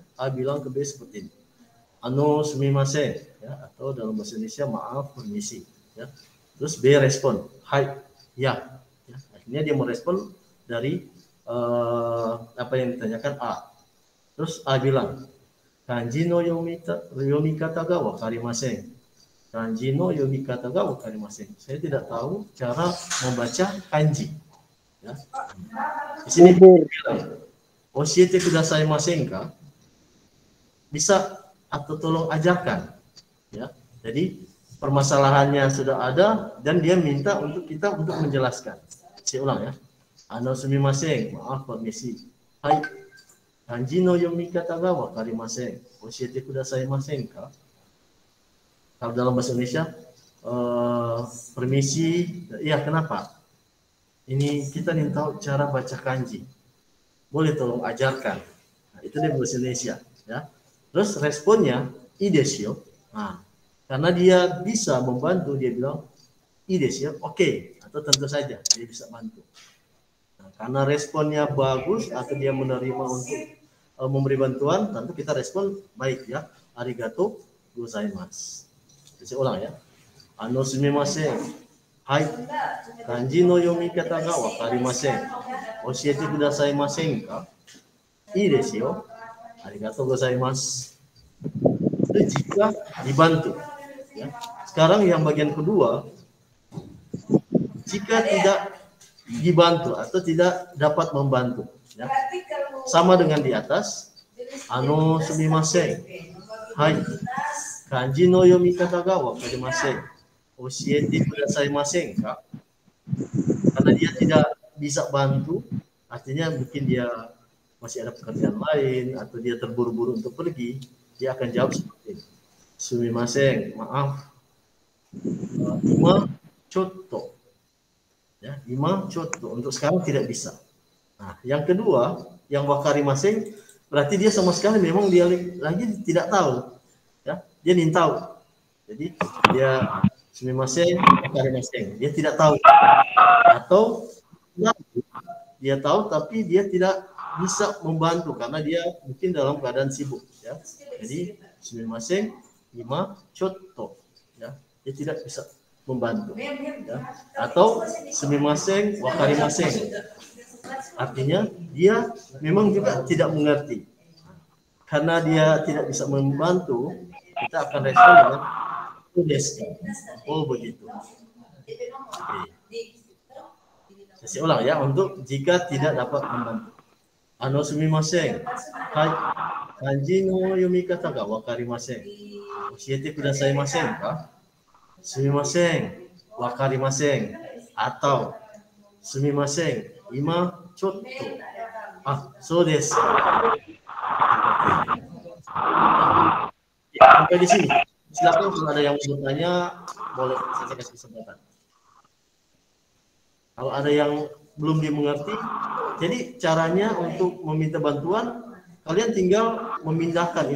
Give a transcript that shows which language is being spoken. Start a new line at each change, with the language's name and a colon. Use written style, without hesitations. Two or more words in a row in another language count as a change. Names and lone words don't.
Indonesian: A bilang ke B seperti ini,
Japanese: あのすみません,
Indonesian: ya, atau dalam bahasa Indonesia maaf permisi. Ya. Terus B respon, hai, ya. Akhirnya dia merespon dari apa yang ditanyakan A. Terus A bilang,
Japanese: 漢字の読み方が分かりません. 漢字の読み方が分かりません.
Indonesian: Saya tidak tahu cara membaca kanji. Ya. Di sini bilang,
Japanese: 教えてくださいませんか?
Indonesian: Bisa atau tolong ajarkan. Ya. Jadi permasalahannya sudah ada dan dia minta untuk kita untuk menjelaskan. Saya ulang ya.
Japanese: あのすみません,
Indonesian: maaf permisi.
Japanese: Hai. 漢字の読み方が分かりません. 教えてくださいませんか?
Indonesian: Kalau dalam bahasa Indonesia permisi, ya kenapa? Ini kita ingin tahu cara baca kanji. Boleh tolong ajarkan. Nah, itu dia bahasa Indonesia ya. Terus responnya
Japanese: いいですよ.
Indonesian: Nah, karena dia bisa membantu, dia bilang
Japanese: いいですよ,
Indonesian: oke. Atau tentu saja dia bisa bantu. Nah, karena responnya bagus atau dia menerima untuk memberi bantuan, tentu kita respon baik ya.
Japanese: ありがとうございます.
Indonesian: Saya ulang ya.
Japanese: あのすみません。はい. 漢字の読み方が分かりません. 教えてくださいませんか? いいですよ. ありがとうございます.
Indonesian: Itu jika dibantu. Ya. Sekarang yang bagian kedua, jika tidak dibantu atau tidak dapat membantu, ya. Sama dengan di atas,
Japanese: あのすみません、はい, 漢字の読み方が分かりません、教えてくださいませんか?
Indonesian: Karena dia tidak bisa bantu, artinya mungkin dia masih ada pekerjaan lain atau dia terburu-buru untuk pergi, dia akan jawab seperti ini, sumimasen, maaf,
Japanese: 今ちょっと.
Indonesian: Ya,
Japanese: 今ちょっと,
Indonesian: untuk sekarang tidak bisa. Nah, yang kedua, yang wakarimasen, berarti dia sama sekali memang dia lagi tidak tahu. Ya, dia ingin tahu. Jadi dia
Japanese: すみません、わかりません,
Indonesian: dia tidak tahu. Atau dia tahu tapi dia tidak bisa membantu karena dia mungkin dalam keadaan sibuk. Ya, jadi
Japanese: すみません、今ちょっと.
Indonesian: Ya, dia tidak bisa membantu ya.
Japanese: Atau すみません わかりません,
Indonesian: artinya dia memang juga tidak mengerti. Karena dia tidak bisa membantu, kita akan respon dengan desu. Oh begitu. Oke. Saya ulang ya, untuk jika tidak dapat membantu.
Japanese: あのすみません、はい, 漢字の読み方が分かりません、教えてくださいませんか? すみません、わかりません, atau すみません、今ちょっと. あ、そうです.
Indonesian: Ya, sampai di sini. Silakan kalau ada yang mau bertanya, boleh saya kasih kesempatan. Kalau ada yang belum dimengerti, jadi caranya untuk meminta bantuan, kalian tinggal memindahkan.